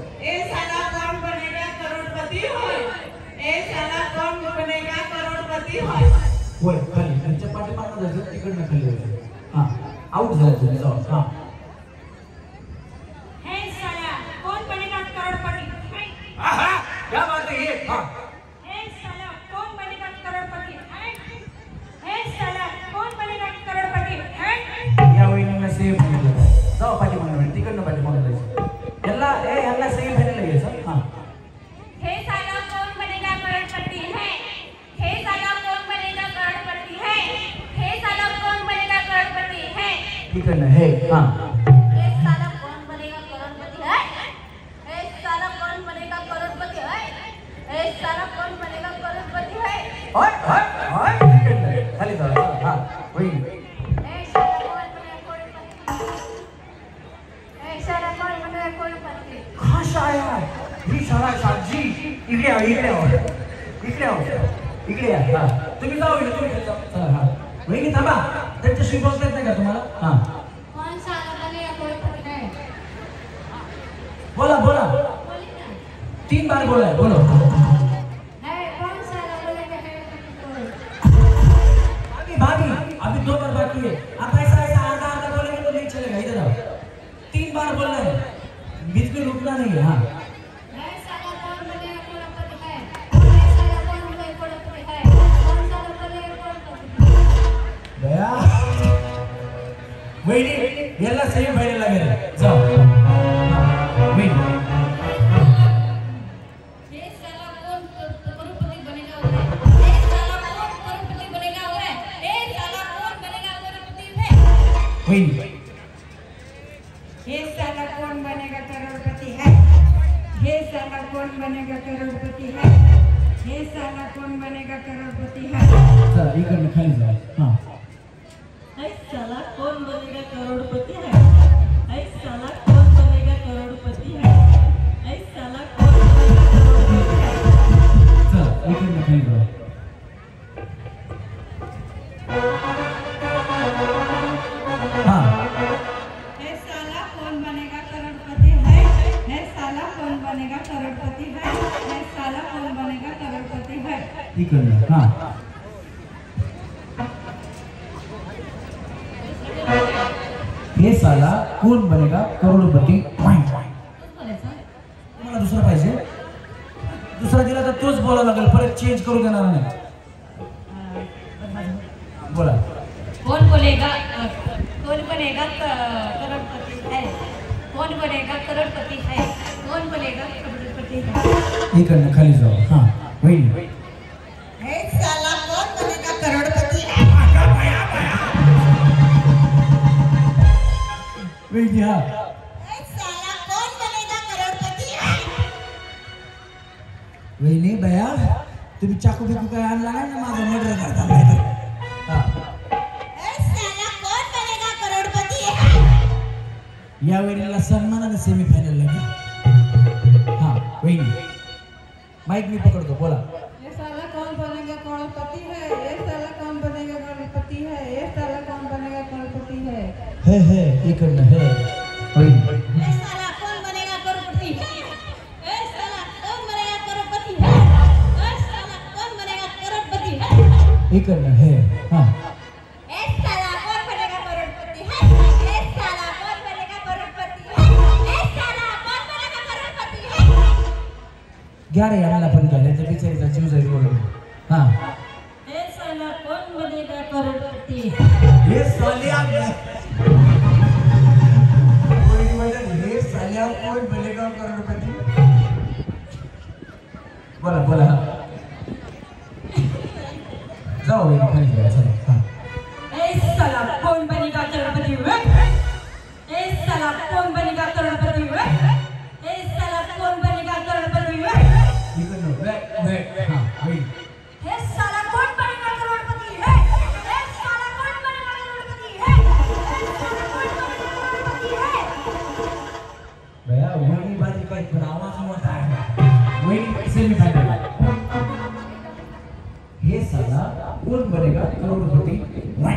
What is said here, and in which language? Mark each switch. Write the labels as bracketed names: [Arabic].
[Hindi] ए साला कौन बनेगा करोड़पति होय. ए साला कौन बनेगा करोड़पति होय. [Marathi] होय खाली त्यांच्या पाठीमागं जायचं तिकडनं खाली जायचं. हा आउट झाला तुम्ही जाऊ. हा [Hindi] हे साला कौन बनेगा करोड़पति है. क्या बात है ये. हा हे साला कौन बनेगा करोड़पति है. हे साला कौन बनेगा करोड़पति है. [Marathi] या वहिनीला सेम म्हटलं जाऊ पाठीमागं तिकडनं पाठीमागं जायचं. यांना सेम म्हणायला घ्यायचं. हा [Hindi] हे साला कौन बनेगा करोड़पति है. हे साला कौन बनेगा करोड़पति है. हे साला कौन बनेगा करोड़पति है. [Marathi] तिकडनं हे. हा [Hindi] हे साला कौन बनेगा करोड़पति है. हे साला कौन बनेगा करोड़पति है. हे साला कौन बनेगा करोड़पति है. [Marathi] होय होय होय तिकडनं खाली जाऊ. हा वहिनी [Hindi] हे साला कौन बनेगा करोड़पति. हे साला कौन बनेगा करोड़पति. [Marathi] खास आया ही शाळा शाजी इकडे या इकडे या इकडे या इकडे या. हा तुम्ही जाऊ इकडे तुम्ही जाऊ. चला हा वहिनी थांबा त्यांच्याशी बोलता येत नाही का तुम्हाला. हा [Hindi] कौन साला बनेगा करोड़पति है. [Marathi] बोला बोला [Hindi] बोलिए ना. 3 बार बोला बोलो. है कौन साला बनेगा करोड़पति. भाभी भाभी अभी 2 बार बाकी है. आप ऐसा ऐसा आधा आधा बोलेंगे तो नहीं चलेगा. इधर आओ. 3 बार बोलना है बीच में रुकना नहीं है. हाँ है साला कौन बनेगा करोड़पति है. है साला कौन बनेगा करोड़पति है. कौन साला बनेगा करोड़पति. [Marathi] दया वहिनी याला सेम व्हायला लागेल. जाऊ वहिनी [Hindi] हे साला कौन करोड़पति बनेगा उरे. हे साला कौन करोड़पति बनेगा उरे. हे साला कौन बनेगा करोड़पति है. [Marathi] वहिनी [Hindi] हे साला कौन बनेगा करोड़पति है. हे साला कौन बनेगा करोड़पति है. हे साला कौन बनेगा करोड़पति है. [Marathi] चला इकडनं खाली जाऊ. हा [Hindi] ऐ साला कौन बनेगा करोड़पति है. ऐ साला कौन बनेगा करोड़पति है. ऐ साला कौन बनेगा करोड़पति है. [Marathi] चला इकडनं खाली जाऊ. हा [Hindi] हे साला कौन बनेगा करोड़पति है. हे साला कौन बनेगा करोड़पति है. हे साला कौन बनेगा करोड़पति है. [Marathi] इकडनं. [Hindi] हा हे साला कोण बनेगा करोडपती. [Marathi] तुम्हाला दुसरा पाहिजे. दुसरा दिला तर तोच बोलावं लागेल परत चेंज करू देणार नाही. बोला [Hindi] कौन बनेगा करोड़पति है. कौन बनेगा करोड़पति है. कौन बनेगा करोड़पति है. [Marathi] इकडनं खाली जाऊ. हा वहिनी [Hindi] हे साला कौन बनेगा करोड़पति है. [Marathi] वहिनी हा [Hindi] हे साला कौन बनेगा करोड़पति है. [Marathi] वहिनी बया तुम्ही चाकू बिकू काय आणला नाही ना माझं मर्डर करता नाही तर. हा [Hindi] हे साला कौन बनेगा करोड़पति है. [Marathi] या वहिनीला सन्मानाने सेमीफायनल लागली. हा वहिनी माईक मी पकडतो. बोला [Hindi] ये साला कौन बनेगा करोड़पति है. ये साला कौन बनेगा करोड़पति है. ये साला कौन बनेगा करोड़पति है. [Marathi] हे इकडनं हे वहिनी [Hindi] हे साला कौन बनेगा करोड़पति है. हे साला कौन बनेगा करोड़पति है. हे साला कौन बनेगा करोड़पति है. [Marathi] इकडनं हे. हा [Hindi] हे साला कौन बनेगा करोड़पति है. हे साला कौन बनेगा करोड़पति है. हे साला कौन बनेगा करोड़पति है. [Marathi] घ्या रे याला पण घ्या नाही तर बिचारीचा जीव जाईल बोलून. हा [Hindi] हे साला कौन बनेगा करोड़पति. [Marathi] हे साल्या वहिनी म्हणजे हे साल्या कोण [Hindi] बनेगा करोडपती. [Marathi] बोला बोला जाऊ वहिनी खाली जाऊ. चला हा [Hindi] हे साला कौन बनेगा करोड़पति है. हे साला कौन बनेगा करोड़पति है. हे साला कौन बनेगा करोड़पति है. [Marathi] इकडनं वे हा वहिनी [Hindi] हे साला कौन बनेगा करोड़पति है. हे साला कौन बनेगा करोड़पति है. हे साला कौन बनेगा करोड़पति है. [Marathi] बया वहिनी बाजी काय पण आवाज मोठा आहे. वहिनी सेमीफायनल. [Hindi] हे साला कोण बनेगा करोडपती.